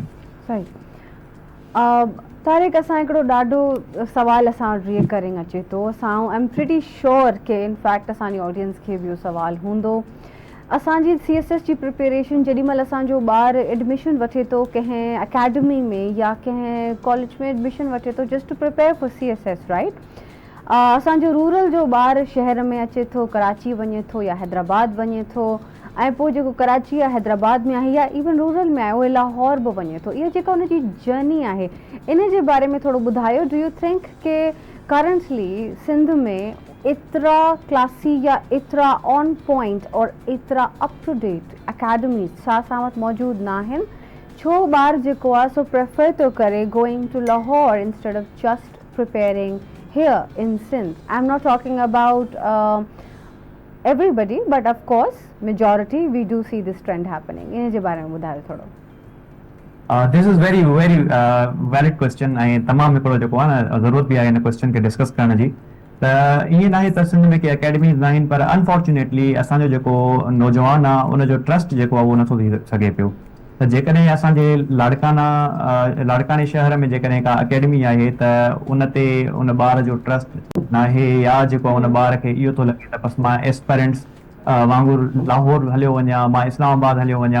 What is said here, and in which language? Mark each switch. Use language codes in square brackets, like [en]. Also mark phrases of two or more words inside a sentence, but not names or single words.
[sd] सही। तारिक, असां हिकिड़ो ॾाढो सवाल असां वटि रिकरिंग अचे थो, असां [en] I'm pretty sure [sd] के इनफैक्ट असांजी ऑडियंस खे बि इहो सवाल हूंदो। असांजी CSS जी प्रिपेरेशन जेॾी महिल असांजो ॿार एडमिशन वठे थो कंहिं अकेडमी में या कंहिं कॉलेज में एडमिशन वठे थो [en] just to prepare for CSS, right? [sd] असांजो रूरल जो ॿार शहर में अचे थो, कराची वञे थो या हैदराबाद वञे थो, ऐं पोइ जेको कराची या हैदराबाद में आहे या इवन रूरल में आहे उहे लाहौर बि वञे थो। इहा जेका हुनजी जर्नी आहे, इन जे बारे में थोरो ॿुधायो। [en] do you think [sd] के करंटली सिंध में एतिरा क्लासी या एतिरा [en] on point [sd] और एतिरा [en] up to date academies [sd] छा असां वटि मौजूदु न आहिनि? छो ॿार जेको आहे सो प्रेफर थो करे [en] going to Lahore instead of just preparing here in Sindh? I'm not talking about everybody, but of course majority we do see this trend happening. [sd] इन जे बारे में ॿुधायो थोरो। [en] This is very valid question [sd] ऐं तमामु हिकिड़ो जेको आहे न ज़रूरत बि आहे हिन क्वेश्चन खे डिस्कस करण जी। त ईअं नाहे त सिंध में के अकेडमीज़ न आहिनि, पर अनफॉर्चुनेटली असांजो जेको नौजवान आहे उनजो ट्रस्ट जेको आहे उहो नथो थी सघे पियो। त जेकॾहिं असांजे लाड़काने शहर में जेकॾहिं का अकेडमी आहे त उन ते उन ॿार जो ट्रस्ट न आहे, या जेको उन ॿार खे इहो थो लॻे त बसि मां एस्पेरेंट्स वांगुरु लाहौर हलियो वञा, मां इस्लामाबाद हलियो वञा।